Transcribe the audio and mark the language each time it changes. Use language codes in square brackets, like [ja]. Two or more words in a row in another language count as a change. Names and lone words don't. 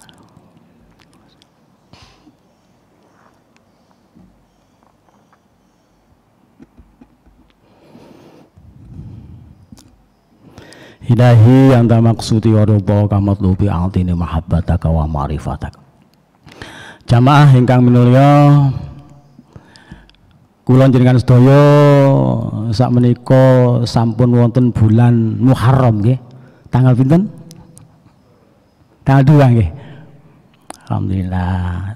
[ar] إلهي أنت مقصودي ورضاك مطلوبي أعطني محبتك ومعرفتك. [jv] Jamaah ingkang minulya, kula njenengan sedaya sakmenika sampun wonten bulan Muharram nggih. Tanggal pinten? Tanggal 2 nggih. Alhamdulillah.